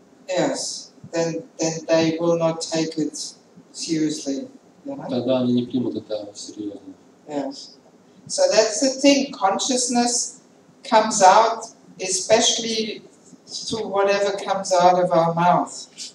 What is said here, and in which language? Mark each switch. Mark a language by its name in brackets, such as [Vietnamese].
[English] Yes, then they will not take it seriously. [Russian] Тогда они не примут это серьезно. [English] Yes. So that's the thing. Consciousness comes out, especially through whatever comes out of our mouth.